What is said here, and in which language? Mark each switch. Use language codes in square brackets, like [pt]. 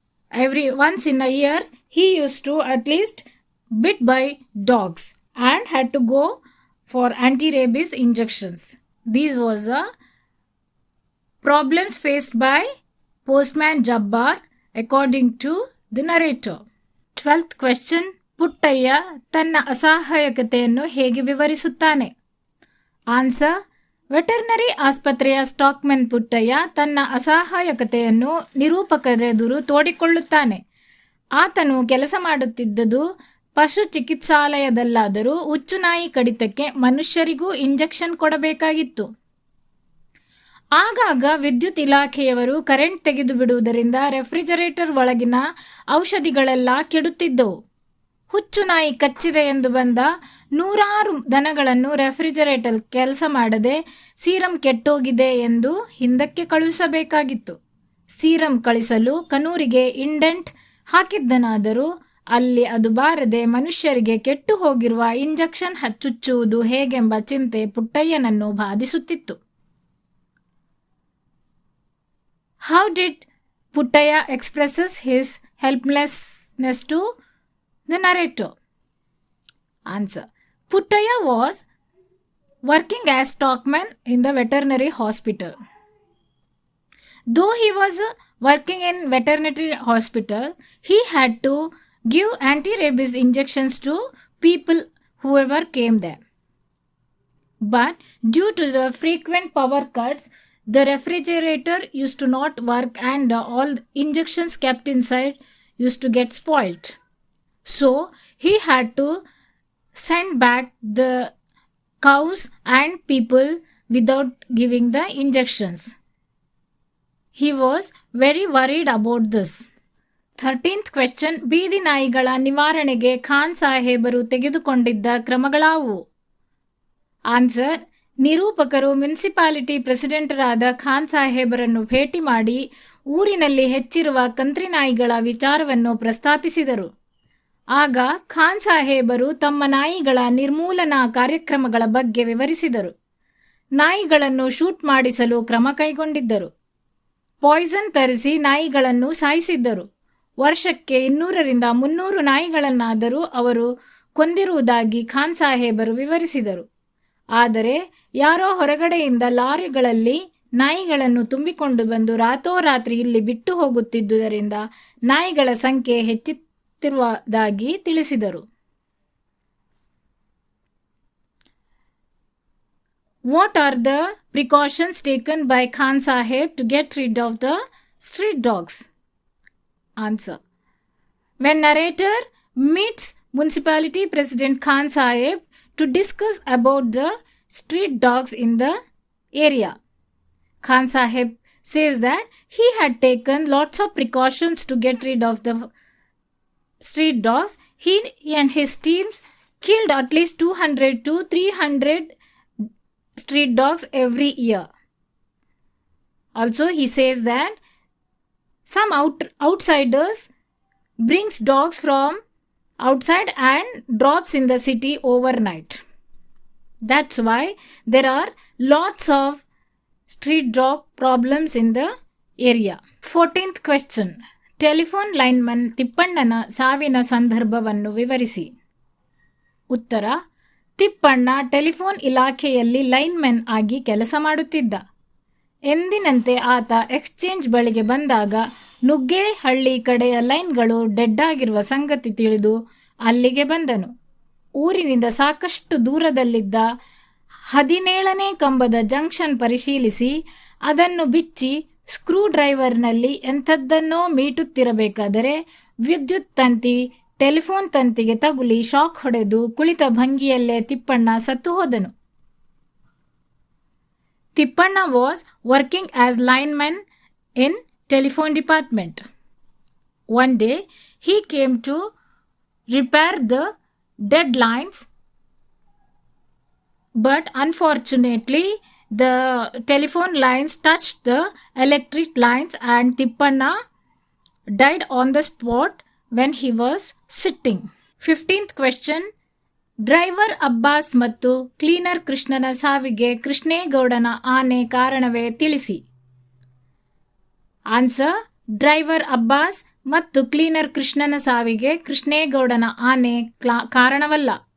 [en] Once in a year he used to at least bit by dogs and had to go for anti-rabies injections. These was the problems faced by postman Jabbar according to the narrator. 12th question. [kn] Puttaiah ತನ್ನ ಅಸಹಾಯಕತೆಯನ್ನು ಹೇಗೆ ವಿವರಿಸುತ್ತಾನೆ? Answer. Veterinary ಆಸ್ಪತ್ರೆಯ stockman Puttaiah ತನ್ನ ಅಸಹಾಯಕತೆಯನ್ನು ನಿರೂಪಕರೆದುರು ತೋಡಿಕೊಳ್ಳುತ್ತಾನೆ. ಆತನು ಕೆಲಸ ಮಾಡುತ್ತಿದ್ದುದು ಪಶು ಚಿಕಿತ್ಸಾಲಯದಲ್ಲಾದರೂ ಹುಚ್ಚುನಾಯಿ ಕಡಿತಕ್ಕೆ ಮನುಷ್ಯರಿಗೂ injection ಕೊಡಬೇಕಾಗಿತ್ತು. ಆಗಾಗ ವಿದ್ಯುತ್ ಇಲಾಖೆಯವರು ಕರೆಂಟ್ ತೆಗೆದು ಬಿಡುವುದರಿಂದ ರೆಫ್ರಿಜರೇಟರ್ ಒಳಗಿನ ಔಷಧಿಗಳೆಲ್ಲ ಕೆಡುತ್ತಿದ್ದವು. ಹುಚ್ಚುನಾಯಿ ಕಚ್ಚಿದೆ ಎಂದು ಬಂದ 100 ದನಗಳನ್ನು ರೆಫ್ರಿಜರೇಟರ್ ಕೆಲಸ ಮಾಡದೆ ಸೀರಂ ಕೆಟ್ಟೋಗಿದೆ ಎಂದು ಹಿಂದಕ್ಕೆ ಕಳುಹಿಸಬೇಕಾಗಿತ್ತು. ಸೀರಂ ಕಳಿಸಲು ಕನೂರಿಗೆ ಇಂಡೆಂಟ್ ಹಾಕಿದ್ದನಾದರೂ ಅಲ್ಲಿ ಅದು ಬಾರದೆ ಮನುಷ್ಯರಿಗೆ ಕೆಟ್ಟು ಹೋಗಿರುವ ಇಂಜೆಕ್ಷನ್ ಚುಚ್ಚುವುದು ಹೇಗೆಂಬ ಚಿಂತೆ ಪುಟ್ಟಯ್ಯನನ್ನು ಬಾಧಿಸುತ್ತಿತ್ತು. [en] How did Puttaya expresses his helplessness to the narrator? Answer. Puttaya was working as stockman in the veterinary hospital. Though he was working in veterinary hospital, he had to give anti-rabies injections to people whoever came there. But due to the frequent power cuts, the refrigerator used to not work and all injections kept inside used to get spoiled. So he had to send back the cows and people without giving the injections. He was very worried about this. 13th question. [kn] ಬೀದಿ ನಾಯಿಗಳ ನಿವಾರಣೆಗೆ ಖಾನ್ ಸಾಹೇಬರು ತೆಗೆದುಕೊಂಡಿದ್ದ ಕ್ರಮಗಳಾವು? Answer. ನಿರೂಪಕರು municipality ಪ್ರೆಸಿಡೆಂಟರಾದ Khan ಸಾಹೇಬರನ್ನು ಭೇಟಿ ಮಾಡಿ ಊರಿನಲ್ಲಿ ಹೆಚ್ಚಿರುವ ಕಂತ್ರಿ ನಾಯಿಗಳ ವಿಚಾರವನ್ನು ಪ್ರಸ್ತಾಪಿಸಿದರು. ಆಗ ಖಾನ್ ಸಾಹೇಬರು ತಮ್ಮ ನಾಯಿಗಳ ನಿರ್ಮೂಲನಾ ಕಾರ್ಯಕ್ರಮಗಳ ಬಗ್ಗೆ ವಿವರಿಸಿದರು. ನಾಯಿಗಳನ್ನು ಶೂಟ್ ಮಾಡಿಸಲು ಕ್ರಮ ಕೈಗೊಂಡಿದ್ದರು. ಪಾಯ್ಸನ್ ತರಿಸಿ ನಾಯಿಗಳನ್ನು ಸಾಯಿಸಿದ್ದರು. ವರ್ಷಕ್ಕೆ 200ರಿಂದ 300 ನಾಯಿಗಳನ್ನಾದರೂ ಅವರು ಕೊಂದಿರುವುದಾಗಿ ಖಾನ್ ಸಾಹೇಬರು ವಿವರಿಸಿದರು. ಆದರೆ ಯಾರೋ ಹೊರಗಡೆಯಿಂದ ಲಾರಿಗಳಲ್ಲಿ ನಾಯಿಗಳನ್ನು ತುಂಬಿಕೊಂಡು ಬಂದು ರಾತ್ರೋರಾತ್ರಿ ಇಲ್ಲಿ ಬಿಟ್ಟು ಹೋಗುತ್ತಿದ್ದುದರಿಂದ ನಾಯಿಗಳ ಸಂಖ್ಯೆ ಹೆಚ್ಚುತ್ತಿರುವುದಾಗಿ ತಿಳಿಸಿದರು. [en] What are the precautions taken by Khan Sahib to get rid of the street dogs? Answer. When narrator meets Municipality President Khan Sahib to discuss about the street dogs in the area, Khan Sahib says that he had taken lots of precautions to get rid of the street dogs. He and his teams killed at least 200 to 300 street dogs every year. Also, he says that some outsiders brings dogs from outside and drops in the city overnight. That's why there are lots of street dog problems in the area. 14th question. [kn] Telephone lineman ತಿಪ್ಪಣ್ಣನ ಸಾವಿನ ಸಂದರ್ಭವನ್ನು ವಿವರಿಸಿ. ಉತ್ತರ. Tippanna telephone ಇಲಾಖೆಯಲ್ಲಿ lineman ಆಗಿ ಕೆಲಸ ಮಾಡುತ್ತಿದ್ದ. ಎಂದಿನಂತೆ ಆತ ಎಕ್ಸ್ಚೇಂಜ್ ಬಳಿಗೆ ಬಂದಾಗ ನುಗ್ಗೇಹಳ್ಳಿ ಕಡೆಯ ಲೈನ್ಗಳು ಡೆಡ್ ಆಗಿರುವ ಸಂಗತಿ ತಿಳಿದು ಅಲ್ಲಿಗೆ ಬಂದನು. ಊರಿನಿಂದ ಸಾಕಷ್ಟು ದೂರದಲ್ಲಿದ್ದ 17ನೇ ಕಂಬದ ಜಂಕ್ಷನ್ ಪರಿಶೀಲಿಸಿ ಅದನ್ನು ಬಿಚ್ಚಿ ಸ್ಕ್ರೂ ಡ್ರೈವರ್ನಲ್ಲಿ ಎಂಥದ್ದನ್ನೋ ಮೀಟುತ್ತಿರಬೇಕಾದರೆ ವಿದ್ಯುತ್ ತಂತಿ ಟೆಲಿಫೋನ್ ತಂತಿಗೆ ತಗುಲಿ ಶಾಕ್ ಹೊಡೆದು ಕುಳಿತ ಭಂಗಿಯಲ್ಲೇ ತಿಪ್ಪಣ್ಣ ಸತ್ತು ಹೋದನು. [en] Tippanna was working as lineman in telephone department. One day he came to repair the dead lines, but unfortunately the telephone lines touched the electric lines and Tippanna died on the spot when he was sitting. 15th question. [kn] Driver Abbas ಮತ್ತು cleaner ಕೃಷ್ಣನ ಸಾವಿಗೆ ಕೃಷ್ಣೇಗೌಡನ ಆನೆ ಕಾರಣವೇ ತಿಳಿಸಿ. Answer. Driver Abbas ಮತ್ತು cleaner ಕೃಷ್ಣನ ಸಾವಿಗೆ ಕೃಷ್ಣೇಗೌಡನ ಆನೆ ಕಾರಣವಲ್ಲ.